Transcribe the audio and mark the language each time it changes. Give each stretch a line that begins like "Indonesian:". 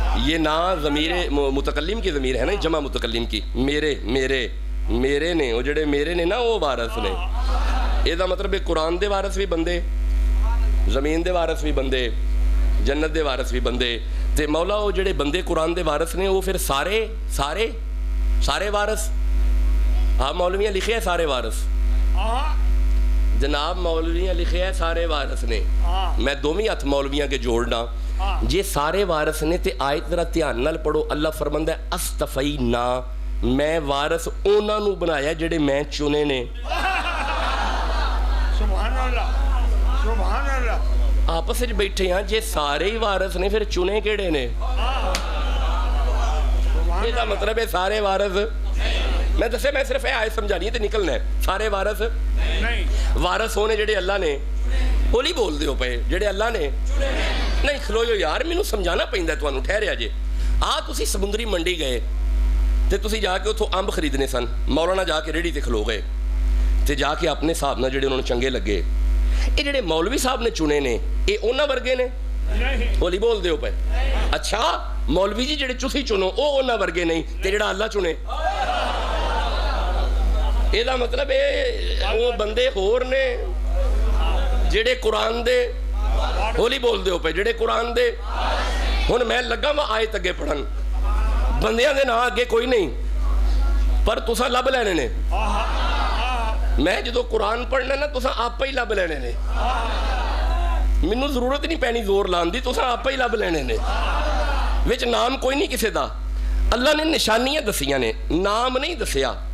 Urdu: یہ نا ضمیر متکلم کی ضمیر ہے نا, جمع متکلم کی.
Punjabi: میرے میرے میرے نے, وہ جڑے میرے نے نا وہ وارث نے. یہ دا مطلب ہے قرآن دے وارث بھی بندے, زمین دے وارث بھی بندے, جنت دے وارث بھی بندے. تے مولا وہ جڑے بندے قرآن دے وارث نے وہ پھر سارے سارے سارے وارث. آپ مولویاں لکھے ہیں سارے وارث, جناب مولویاں لکھے ہیں سارے وارث نے. میں دومی ہاتھ مولویاں کے جوڑنا, جے سارے وارث نے تے آیت ذرا دھیان نال پڑھو. اللہ فرماندا ہے اصطفینا, میں وارث انہاں نو بنایا جڑے میں چنے نے. سبحان اللہ, سبحان اللہ. آپس وچ بیٹھے ہیں, جے سارے ہی وارث نے پھر چنے کیڑے نے؟ یہ دا مطلب ہے سارے وارث. میں دسے میں صرف آیت سمجھانی ہے تے نکلنا ہے. سارے وارث نہیں, وارث ہونے جڑے اللہ نے, بولی بول دیو پے جڑے اللہ نے. نہیں کھلویو یار, مینوں سمجھانا پیندا ہے تانوں, ٹھہریا جے. تسی سمندری منڈی گئے تے تسی جا کے اتھوں امب خریدنے سن, مولانا جا کے ریڑھی تے کھلو گئے تے جا کے اپنے حساب نال جڑے انہوں نے چنگے لگے. یہ جڑے مولوی صاحب نے چنے نے, یہ انہاں ورگے نے؟ بولی بول دیو پے. اچھا مولوی جی جڑے تسی چنو وہ انہاں ورگے نہیں, تے جڑا اللہ چنے یہ دا مطلب وہ بندے ہور نے جڑے قرآن دے. بولی بول دیو پے جڑے قرآن دے. ہن میں لگا وا آیت اگے پڑھن, بندیاں دے نا اگے کوئی نہیں, پر تساں لب لینے نے. میں جدو قرآن پڑھنا نا تساں آپ ہی لب لینے نے, مینوں ضرورت نہیں پینی زور لان دی, تساں آپ ہی لب لینے نے. وچ نام کوئی نہیں کسے دا. اللہ نے نشانیاں دسیاں نے, نام نہیں دسیا.